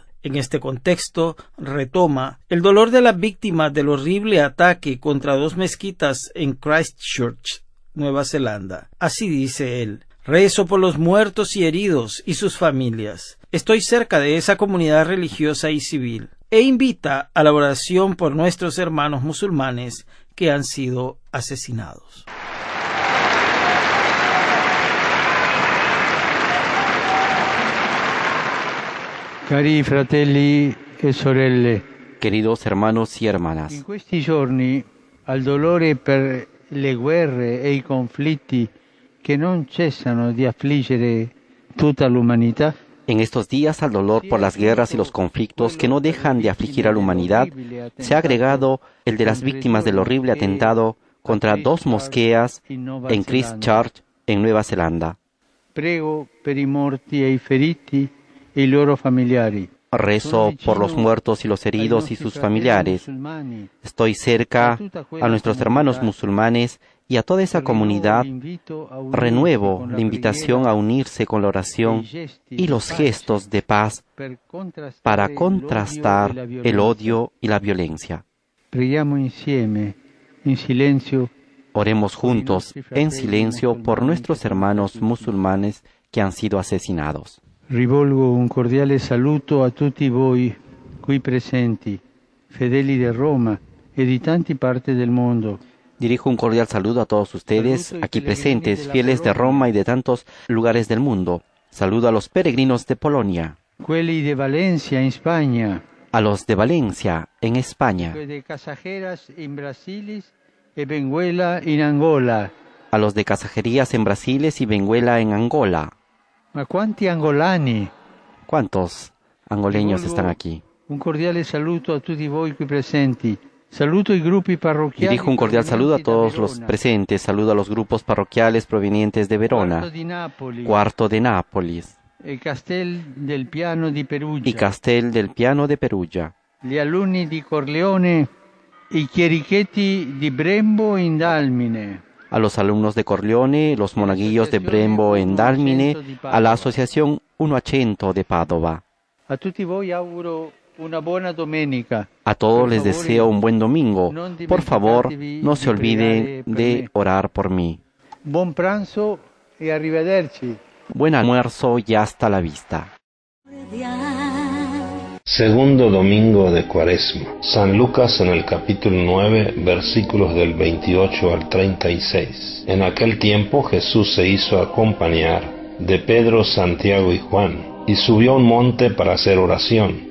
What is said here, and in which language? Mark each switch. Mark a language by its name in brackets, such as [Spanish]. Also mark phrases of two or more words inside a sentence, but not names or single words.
[Spanish] En este contexto, retoma el dolor de las víctimas del horrible ataque contra 2 mezquitas en Christchurch, Nueva Zelanda. Así dice él: rezo por los muertos y heridos y sus familias. Estoy cerca de esa comunidad religiosa y civil. E invita a la oración por nuestros hermanos musulmanes que han sido asesinados. [Italian] Cari fratelli e sorelle, [Spanish] Queridos hermanos y hermanas, [Italian] in questi giorni al dolore per le guerre e i conflitti che non cessano di affliggere tutta l'umanità, [Spanish] en estos días al dolor por las guerras y los conflictos que no dejan de afligir a la humanidad, se ha agregado el de las víctimas del horrible atentado contra 2 mosqueas en Christchurch, en Nueva Zelanda. [Italian] Prego per i morti e i feriti e i loro familiari. [Spanish] Rezo por los muertos y los heridos y sus familiares. Estoy cerca a nuestros hermanos musulmanes y a toda esa comunidad. Renuevo la invitación a unirse con la oración y los gestos de paz para contrastar el odio y la violencia. [Italian] Preghiamo insieme, in silenzio. [Spanish] Oremos juntos, en silencio, por nuestros hermanos musulmanes que han sido asesinados. [Italian] Rivolgo un cordiale saluto a tutti voi qui presenti, fedeli de Roma e di tanti parti del mondo. [Spanish] Dirijo un cordial saludo a todos ustedes aquí presentes, fieles de Roma y de tantos lugares del mundo. Saludo a los peregrinos de Polonia, [Italian] Quelli de Valencia in Spagna, [Spanish] a los de Valencia, en España, [Italian] de Casajeras in Brasilis e Benguela in Angola. [Spanish] a los de Casajerías en Brasil y Benguela en Angola. [Italian] Ma quanti angolani! [Spanish] ¿Cuántos angoleños están aquí? [Italian] Un cordiale saluto a tutti voi qui presenti. Saluto i gruppi parrocchiali. [Spanish] Dirijo un cordial saludo a todos los presentes. Saludo a los grupos parroquiales provenientes de Verona, Cuarto de Nápoles [Italian] e Castel del Piano di Perugia. [Spanish] y Castel del Piano de Perugia. [Italian] Gli alunni di Corleone, i chierichetti di Brembo in Dalmine. [Spanish] A los alumnos de Corleone, los monaguillos de Brembo en Dalmine, a la Asociación 100 de Padova. [Italian] A tutti voi auguro una buona domenica. [Spanish] A todos les deseo un buen domingo. Por favor, no se olviden de orar por mí. [Italian] Buon pranzo e arrivederci. [Spanish] Buen almuerzo y hasta la vista. Segundo domingo de Cuaresma. San Lucas en el capítulo 9, versículos del 28 al 36. En aquel tiempo Jesús se hizo acompañar de Pedro, Santiago y Juan, y subió a un monte para hacer oración.